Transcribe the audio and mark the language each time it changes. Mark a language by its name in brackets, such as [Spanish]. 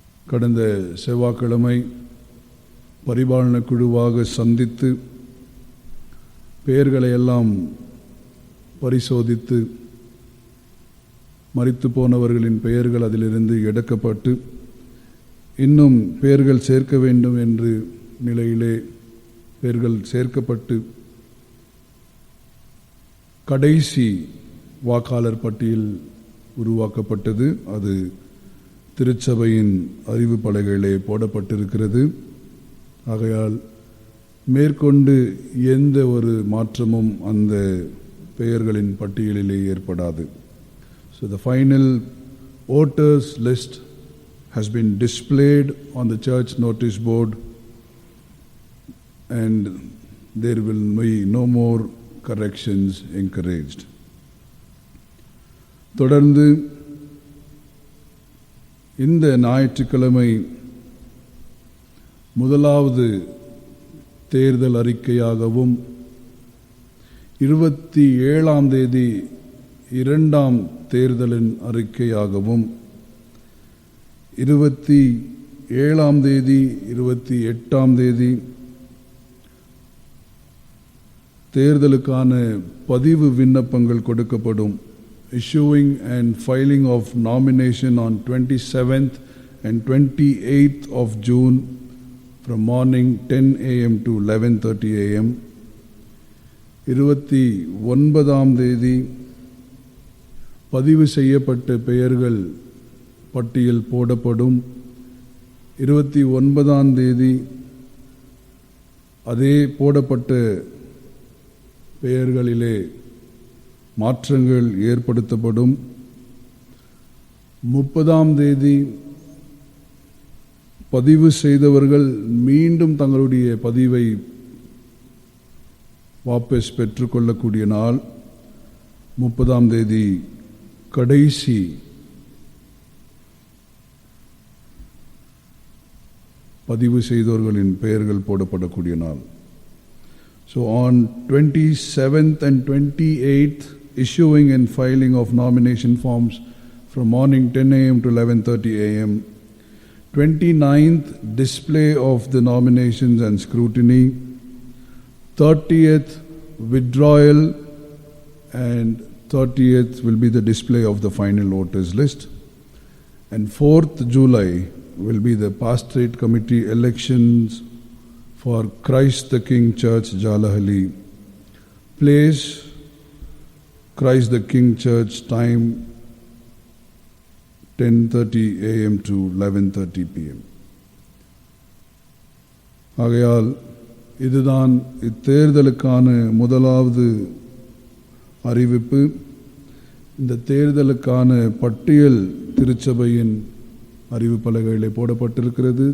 [Tamil] கடந்த செவ்வாய்க்கிழமை பரிபாலன குழுவாக சந்தித்து பெயர்களை எல்லாம் பரிசோதித்து மரித்து போனவர்களின் பெயர்கள் அதிலிருந்து எடுக்கப்பட்டு இன்னும் பெயர்கள் சேர்க்க வேண்டும் என்று நிலையிலே பெயர்கள் சேர்க்கப்பட்டு கடைசி வாக்காளர் பட்டியல் உருவாக்கப்பட்டது. அது திருச்சபையின் அறிவு பலகையிலே போடப்பட்டிருக்கிறது. ஆகையால் மேற்கொண்டு எந்த ஒரு மாற்றமும் அந்த பெயர்களின் பட்டியலிலே ஏற்படாது. [English] So the final voters list has been displayed on the church notice board and there will be no more corrections encouraged. [Tamil] தொடர்ந்து இந்த ஞாயிற்றுக்கிழமை முதலாவது தேர்தல் அறிக்கையாகவும் 27ஆம் தேதி 2ஆம் தேர்தலின் அறிக்கையாகவும் 27ஆம் தேதி 28ஆம் தேதி தேர்தலுக்கான பதிவு விண்ணப்பங்கள் கொடுக்கப்படும். [English] Issuing and filing of nomination on 27th and 28th of June from morning 10 a.m. to 11:30 a.m. [Tamil] 29ஆம் தேதி பதிவு செய்யப்பட்ட பெயர்கள் பட்டியல் போடப்படும். 29ஆம் தேதி அதே போடப்பட்ட பெயர்களிலே மாற்றங்கள் ஏற்படுத்தப்படும். 30ஆம் தேதி பதிவு செய்தவர்கள் மீண்டும் தங்களுடைய பதிவை வாபஸ் பெற்றுக்கொள்ளக்கூடிய நாள். 30ஆம் தேதி கடைசி பதிவு செய்தவர்களின் பெயர்கள் போடப்படக்கூடிய நாள். [English] So on 27th and 28th, issuing and filing of nomination forms from morning 10 a.m. to 11:30 a.m. 29th, display of the nominations and scrutiny. 30th, withdrawal, and 30th will be the display of the final voters list. And 4th July will be the pastorate committee elections for Christ the King Church, Jalahalli. Place, Christ the King Church, time 10:30 a.m. to 11:30 p.m. [Tamil] ஆகையால் இதுதான் இத்தேர்தலுக்கான முதலாவது அறிவிப்பு. இந்த தேர்தலுக்கான பட்டியல் திருச்சபையின் அறிவு பலகையிலே போடப்பட்டிருக்கிறது.